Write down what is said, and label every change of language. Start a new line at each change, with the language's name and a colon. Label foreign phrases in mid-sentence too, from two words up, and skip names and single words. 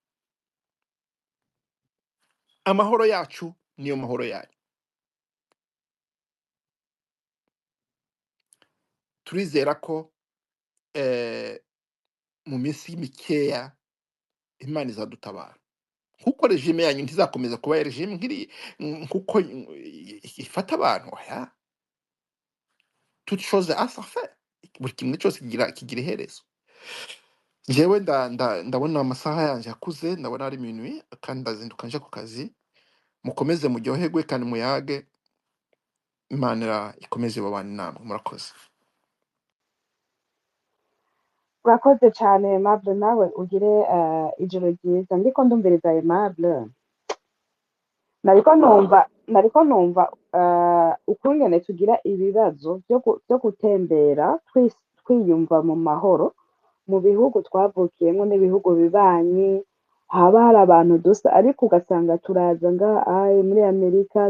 Kinyarwanda: amahoro yacu niyo mahoro yanyu turizera ko mu minsi mikeya Imana izadutabara kuko regime yanyu ntizakomeza kuba regime nk'iri kuko ifata abantu oya
French: toute chose a sa fin
Kinyarwanda: buri kimwe cyose kigira iherezo jewe ndabona amasaha yanjye akuze ndabona ari minuit kandi ndazinduka nje ku kazi mukomeze muryoherwe kandi muyage imana ikomeze babane namwe murakoze urakoze cyane Aimable nawe ugire ijoro ryiza ndiko ndumviriza Aimable nariko numva ukungene tugira ibibazo byo gutembera twiyumva mu mahoro mu bihugu twavukiyemo n'ibihugu bibanyi haba hari abantu dusa ariko ugasanga turaza ngaha muri Amerika